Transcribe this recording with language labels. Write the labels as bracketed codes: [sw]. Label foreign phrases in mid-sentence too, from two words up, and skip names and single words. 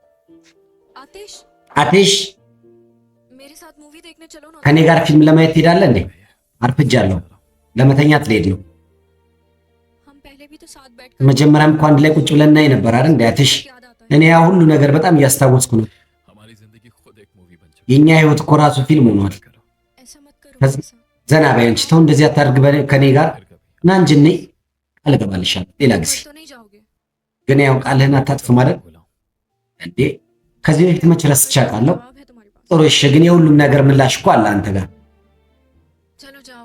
[hi] आतिश [am] አትሽ [hi] मेरे साथ मूवी देखने चलो ना [am] ከኔ ጋር ፊልም ለማየት ትሄዳለህ እንዴ? አርፍጃለሁ። ለመተኛት ልሄድ ነው። [hi] हम पहले भी तो साथ बैठ [am] መጀመሪያም እኮ አንድ ላይ ቁጭ ብለን እናይ ነበር አይደል እንዴ አትሽ? [hi] याद आता है [am] እኔ ያ ሁሉ ነገር በጣም እያስታወስኩ ነው። [hi] हमारी जिंदगी खुद एक मूवी बन चुकी [am] የኛ ህይወት እኮ ራሱ ፊልም ሆኗል። [hi] करो ऐसा मत करो [am] ከዚ- [hi] मेरे साथ। [am] ዘና በይ አንቺ። ተው እንደዚህ አታድርግ ከኔ ጋር [hi] फिर कभी [am] ና እንጂ ነይ። ቃል እገባልሻለሁ ሌላ ጊዜ። [hi] घर तो नहीं जाओगे [am] ግን ያው ቃልህን አታጥፍ ማለት [hi] बुलाऊं [am] እንዴ? ከዚህ በፊት መች ረስቼ አውቃለሁ? [hi] जवाब है तुम्हारे पास [am] ጥሩ እሺ። ግን የሁሉም ነገር ምላሽ እኮ አለ አንተ ጋር። [hi] चलो जाओ